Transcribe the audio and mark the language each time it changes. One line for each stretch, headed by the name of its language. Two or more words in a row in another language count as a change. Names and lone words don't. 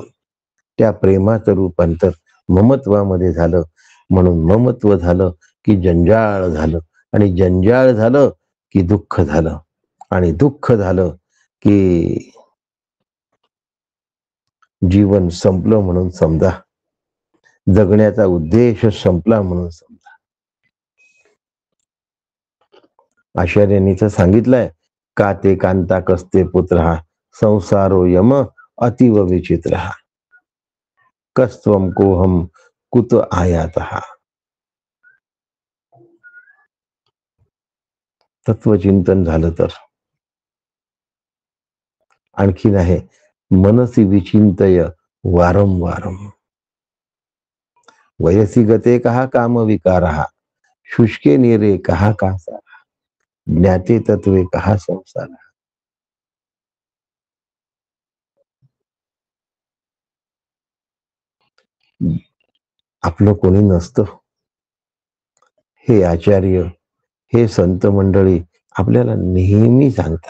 Marathi: त्या प्रेमाचं रूपांतर ममत्वामध्ये झालं, म्हणून ममत्व झालं की जंजाळ झालं, आणि जंजाळ झालं की दुःख झालं, आणि दुःख झालं की जीवन संपलं म्हणून समजा, जगण्याचा उद्देश संपला म्हणून समजा. आचार्यांनी तर सांगितलंय,
Sanskrit: का ते कांता कस्ते पुत्र संसारो यम अतीव विचित्र कस्त्वम कोहम कुत आयात.
Marathi: तत्वचिंतन झालं तर आणखीन आहे,
Sanskrit: मनसी विचिंतय वारंवारम वयसी गते कहा काम विकारः शुष्के निरे कहा कासा ज्ञाते तत्वे कहा संसार.
Marathi: आपलं कोणी नसतं हे आचार्य, हे संत मंडळी आपल्याला नेहमी सांगतात.